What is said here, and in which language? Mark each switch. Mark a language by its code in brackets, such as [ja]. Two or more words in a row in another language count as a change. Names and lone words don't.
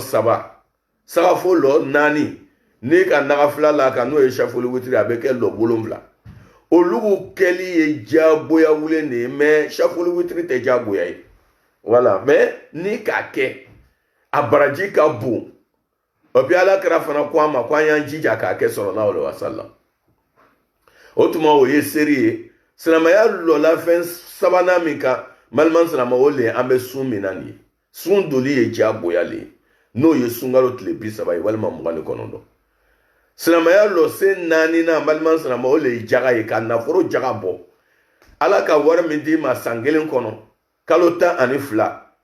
[bm] 7 sagafo lɔ 4 n'i ka nagafila la kan n'o ye safoli witiri a bɛ kɛ lɔ 7 olugu kɛli ye diyagoya wulen de ye mais safoli witiri tɛ diyagoya ye voilà mais ni k'a kɛ a baraji ka bon o bi ala kɛra fana ko an ma ko an y'an jija k'a kɛ [ar] صلى الله عليه وسلم [bm] o tuma o ye seri ye silamɛya lɔlafɛn sabanan min kan balima silamɛ o le an bɛ sun min na nin ye sun doli ye diyagoya le ye n'o ye sunkalo tile 30 ye walima 29 silamɛya lɔ sen 4 na balima silamɛ o le ye jaga ye ka nafolo jaga bɔ ala ka wari min d'i ma san 1 kɔnɔ kalo 12